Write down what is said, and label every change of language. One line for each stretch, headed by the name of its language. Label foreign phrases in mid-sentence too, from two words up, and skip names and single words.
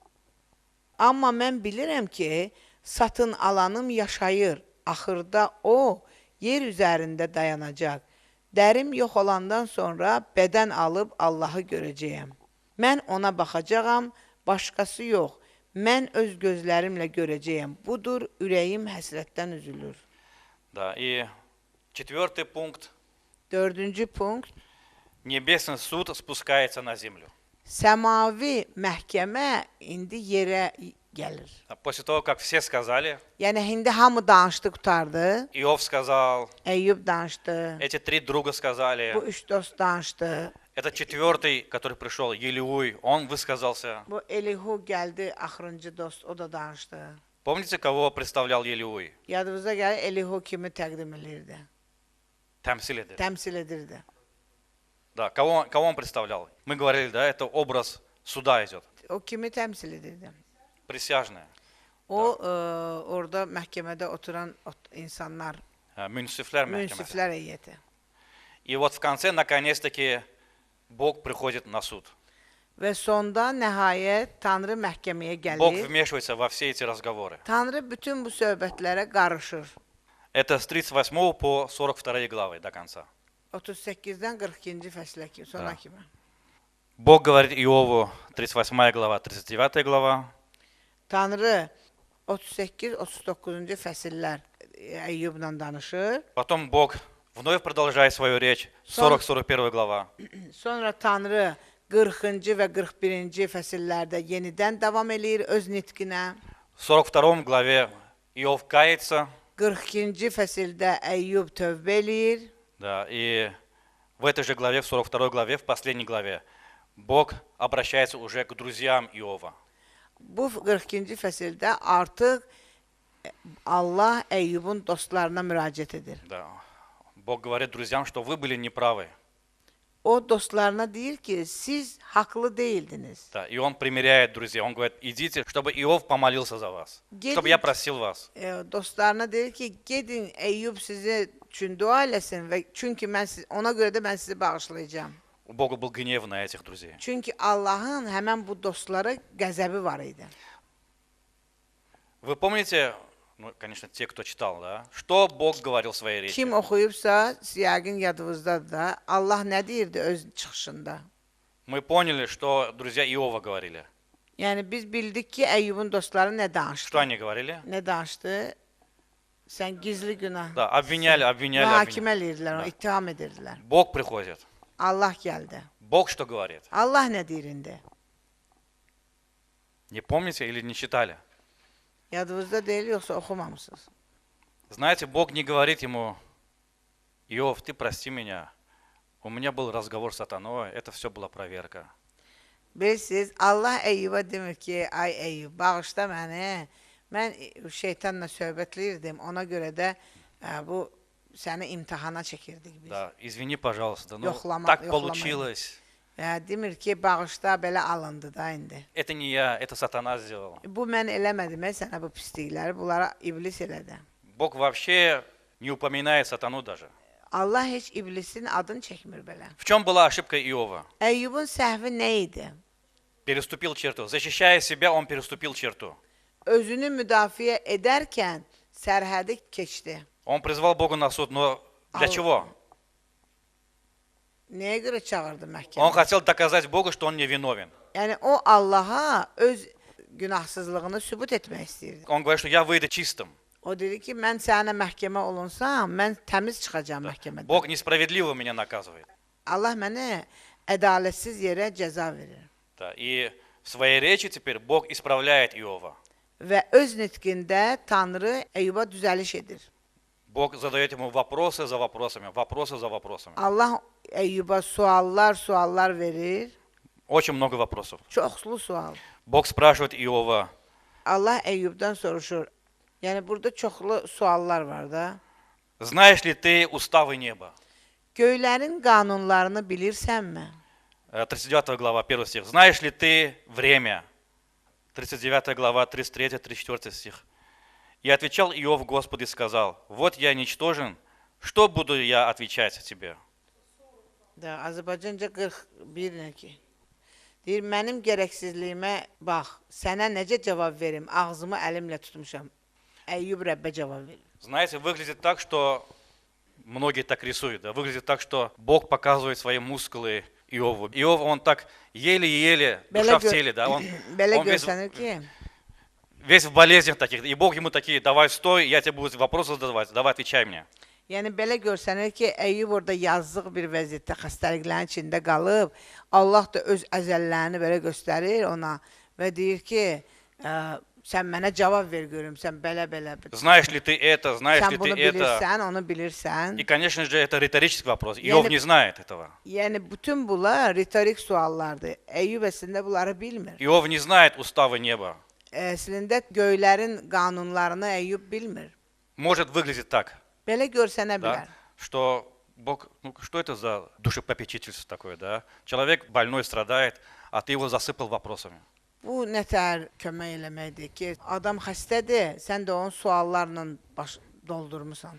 Azerbaijani: Amma mən bilirəm ki, satın alanım yaşayır. Axırda o yer üzərində dayanacaq. Dərim yox olandan sonra bədən alıb Allahı görəcəyəm. Mən ona baxacağam, başqası yox. Mən öz gözlərimlə görəcəyəm. Budur, ürəyim həsrətdən üzülür.
Russian: Да, и 4 пункт.
Azerbaijani: 4-cü punkt.
Russian: Небесный суд спускается на землю.
Azerbaijani: Səmavi məhkəmə indi yerə gəlir.
Russian: После того, как все сказали,
Azerbaijani: Yəni, indi hamı danışdı, qutardı.
Russian: Иов сказал,
Azerbaijani: Əyyub danışdı.
Russian: эти 3 друга сказали,
Azerbaijani: Bu üç dost danışdı.
Russian: этот 4, который пришел, Елиуй, он высказался.
Azerbaijani: Bu Elihu gəldi, axırıncı dost, o da danışdı.
Russian: Помните, кого представлял Елиуй?
Azerbaijani: Yadınıza gəlir, Elihu kimi təqdim edirdi, Təmsil edir. təmsil edirdi.
Russian: Да, кого он представлял? Мы говорили, да, это образ суда идет.
Azerbaijani: O kimi təmsil edirdi?
Russian: Присяжные,
Azerbaijani: O, orada məhkəmədə oturan insanlar, münsiflər məhkəməsi. münsiflər heyəti.
Russian: И вот в конце, наконец-таки, Бог приходит на суд.
Azerbaijani: Və sonda nəhayət Tanrı məhkəməyə
Russian: Бог
Azerbaijani: gəlir.
Russian: вмешивается во все эти разговоры.
Azerbaijani: Tanrı bütün bu söhbətlərə qarışır.
Russian: Это с 38 по 42 главы до конца.
Azerbaijani: 38-dən 42-ci fəslə kimi, sona Da. kimi.
Russian: Бог говорит Иову, 38 глава, 39 глава.
Azerbaijani: Tanrı 38-39-cu fəsillər Əyyubla danışır.
Russian: Потом Бог вновь продолжает свою речь, 40-41 глава.
Azerbaijani: Sonra Tanrı 40-cı və 41-ci fəsillərdə yenidən davam eləyir öz nitqinə.
Russian: В 42 главе Иов кается,
Azerbaijani: 42-ci fəsildə Əyyub tövbə eləyir.
Russian: да, и в этой же главе, в 42 главе, в последней главе, Бог обращается уже к друзьям Иова.
Azerbaijani: Bu 42-ci fəsildə artıq Allah Eyyubun dostlarına müraciət edir.
Russian: Да. Бог говорит друзьям, что вы были неправы.
Azerbaijani: O dostlarına deyir ki, siz haqlı değildiniz.
Russian: Да. И он примиряет друзей. Он говорит, идите, чтобы Иов помолился за вас. Чтобы я просил вас.
Azerbaijani: Dostlarına deyir ki, gedin Eyyub sizi üçün dua eləsin və çünki ona görə də mən sizi bağışlayacağım.
Russian: У Бога был гнев на этих друзей.
Azerbaijani: Çünki Allahın həmən bu dostlara qəzəbi var idi.
Russian: Вы помните, ну, конечно, те, кто читал, да, что Бог говорил в своей речи?
Azerbaijani: Kim oxuyubsa, yəqin yadınızdadır da, Allah nə deyirdi öz çıxışında?
Russian: Мы поняли, что друзья Иова говорили.
Azerbaijani: Yəni biz bildik ki, Eyyubun dostları nə
Russian: Что
Azerbaijani: danışdı?
Russian: они говорили?
Azerbaijani: Nə danışdı? Sən gizli günah.
Russian: Да, обвиняли.
Azerbaijani: Mühakimə edirdilər, onu ittiham edirdilər.
Russian: Бог приходит.
Azerbaijani: Allah gəldi.
Russian: Бог что говорит?
Azerbaijani: Allah nə deyir indi?
Russian: Не помните или не читали?
Azerbaijani: Yadınızda deyil, yoxsa oxumamısınız?
Russian: Знаете, Бог не говорит ему, Иов, ты прости меня. У меня был разговор с сатаной, это все была проверка.
Azerbaijani: Bilirsiniz, Allah Eyyuba demir ki, ay Eyyub, bağışla məni. Mən şeytanla söhbətləyirdim, ona görə də bu səni imtihana çəkirdik biz.
Russian: Да, извини, пожалуйста, ну
Azerbaijani: Yoxlama-
Russian: так
Azerbaijani: yoxlamayın.
Russian: получилось.
Azerbaijani: Demir ki, bağışla, belə alındı da indi.
Russian: Это не я, это сатана сделал.
Azerbaijani: Bu mən eləmədim, sənə bu pislikləri, bunlara iblis elədi.
Russian: Бог вообще не упоминает сатану даже.
Azerbaijani: Allah heç iblisin adını çəkmir belə.
Russian: В чем была ошибка Иова?
Azerbaijani: Eyyubun səhvi nə idi?
Russian: Переступил черту. Защищая себя, он переступил черту.
Azerbaijani: Özünü müdafiə edərkən sərhədi keçdi.
Russian: Он призвал Бога на суд, но для чего?
Azerbaijani: Nəyə görə çağırdı
Russian: Он
Azerbaijani: məhkəmə?
Russian: хотел доказать Богу, что он не виновен.
Azerbaijani: Yəni o Allaha öz günahsızlığını sübut etmək istəyirdi.
Russian: Он говорит, что я выйду чистым.
Azerbaijani: O dedi ki, mən sənə məhkəmə olunsam, mən təmiz çıxacağam məhkəmədən.
Russian: Бог несправедливо меня наказывает.
Azerbaijani: Allah mənə ədalətsiz yerə cəza verir.
Russian: Да, и в своей речи теперь Бог исправляет Иова.
Azerbaijani: Və öz nitqində Tanrı Eyyuba düzəliş edir.
Russian: Бог задает ему вопросы за вопросами, вопросы за вопросами.
Azerbaijani: Allah Eyyuba suallar verir.
Russian: Очень много вопросов.
Azerbaijani: Çoxlu sual.
Russian: Бог спрашивает Иова,
Azerbaijani: Allah Eyyubdan soruşur. Yəni burada çoxlu suallar var da.
Russian: знаешь ли ты уставы неба?
Azerbaijani: Göylərin qanunlarını bilirsənmi?
Russian: 39 глава, 1 стих. Знаешь ли ты время? 39 глава, 33-34 стих. И отвечал Иов Господу и сказал, вот я ничтожен, что буду я отвечать тебе?
Azerbaijani: Da, Azərbaycanca 41 nə ki? Deyir, mənim gərəksizliyimə bax, sənə necə cavab verim? Ağzımı əlimlə tutmuşam. Əyyub Rəbbə cavab verir.
Russian: Знаете, выглядит так, что многие так рисуют. Да? Выглядит так, что Бог показывает свои мускулы Иову. Иов, он так еле-еле, душа в теле, да? Он
Azerbaijani: Belə
Russian: весь,
Azerbaijani: görsənir ki,
Russian: весь в болезнях таких. И Бог ему такие, давай стой, я тебе буду вопросы задавать, давай отвечай мне.
Azerbaijani: yəni belə görsənir ki, Əyyub orada yazıq bir vəziyyətdə xəstəliklərin içində qalıb, Allah da öz əzəllərini belə göstərir ona və deyir ki, sən mənə cavab ver görüm, sən belə.
Russian: Знаешь ли ты это, знаешь ли
Azerbaijani: Sən
Russian: ты
Azerbaijani: bunu
Russian: это?
Azerbaijani: bilirsən, onu bilirsən.
Russian: И, конечно же, это риторический вопрос. Иов не знает этого.
Azerbaijani: Yəni bütün bunlar ritorik suallardır. Əyyub əslində bunları bilmir.
Russian: Иов не знает уставы неба.
Azerbaijani: Əslində göylərin qanunlarını Əyyub bilmir.
Russian: Может выглядеть так,
Azerbaijani: Belə görsənə bilər.
Russian: да, что Бог, ну что это за душепопечительство такое, да? Человек больной страдает, а ты его засыпал вопросами.
Azerbaijani: Bu nətər kömək eləməkdir ki, adam xəstədir, sən də onu suallarla doldurmusan.